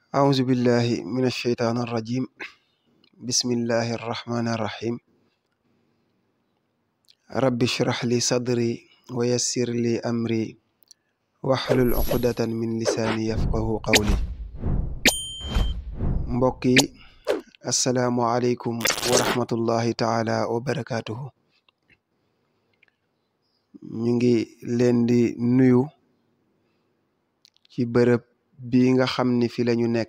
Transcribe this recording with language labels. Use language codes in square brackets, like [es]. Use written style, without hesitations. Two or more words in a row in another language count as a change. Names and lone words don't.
[ar] أعوذ بالله من الشيطان الرجيم. بسم الله الرحمن الرحيم. رب اشرح لي صدري ويسر لي أمري واحلل عقدة من لساني يفقه قولي. mbokki السلام عليكم ورحمة الله تعالى وبركاته. [wo] ñu ngi leen di nuyu ci bërëb bi nga xam ni fi lañu nekk